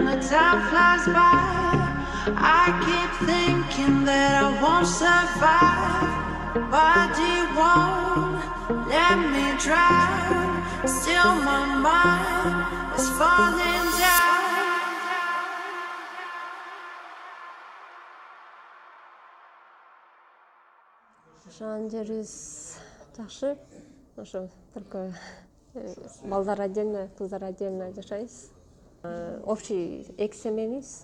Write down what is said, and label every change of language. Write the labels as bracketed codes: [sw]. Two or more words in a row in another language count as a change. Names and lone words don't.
[en] time flies by. I keep thinking that I won't survive. Body won't let me drown. Still my mind is falling down. [ky] Жан жерибиз жакшы. Ошо только балдар отдельно, кыздар отдельно жашайбыз. Общий эки семейбиз.